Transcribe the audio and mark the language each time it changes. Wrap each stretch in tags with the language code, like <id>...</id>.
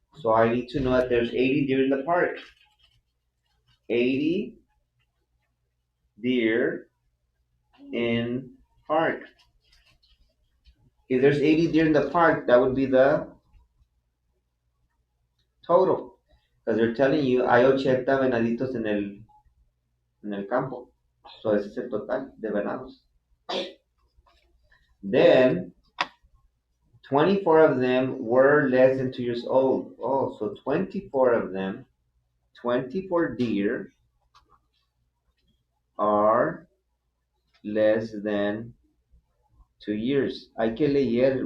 <en>So I need to know that there's 80 deer in the park. 80 deer in park. If there's 80 deer in the park, that would be the total. Because they're telling you,</en> <es>hay 80 venaditos en el campo. So ese es el total de venados.</es> <en>Then, 24 of them were less than 2 years old. Oh, so 24 of them, 24 deer are less than 2 years.</en> <es>Hay que leer.</es>